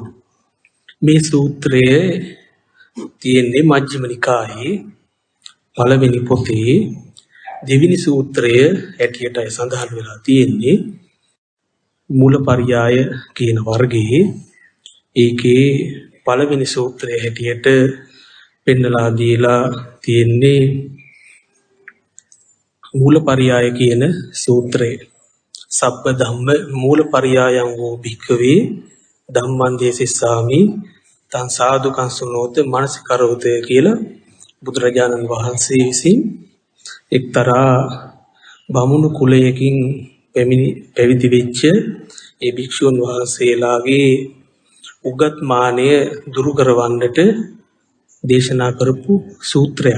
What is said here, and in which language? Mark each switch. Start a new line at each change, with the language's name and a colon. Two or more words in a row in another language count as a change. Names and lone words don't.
Sinhala: මේ සූත්‍රය තියෙන්නේ මජ්ක්‍ධිම නිකායේ පළවෙනි පොතේ දෙවෙනි සූත්‍රය හැටියටයි සඳහන් වෙලා තියෙන්නේ. මූලපරියාය කියන වර්ගයේ ඒකේ පළවෙනි සූත්‍රය හැටියට පෙන්නලා දීලා තියෙන්නේ මූලපරියාය කියන සූත්‍රය.
Pali: සබ්බ ධම්ම මූලපරියායං වූ භික්ඛවේ ධම්මං දේසිස්සාමි තං සාදුකං සුනෝත මනසිකරෝත
Sinhala: කියලා බුදුරජාණන් වහන්සේ විසින් එක්තරා බමුණු කුලයකින් පැවිදි වෙච්ච ඒ භික්ෂුන් වහන්සේලාගේ උගත් මානය දුරු කරවන්නට දේශනා කරපු සූත්‍රයක්.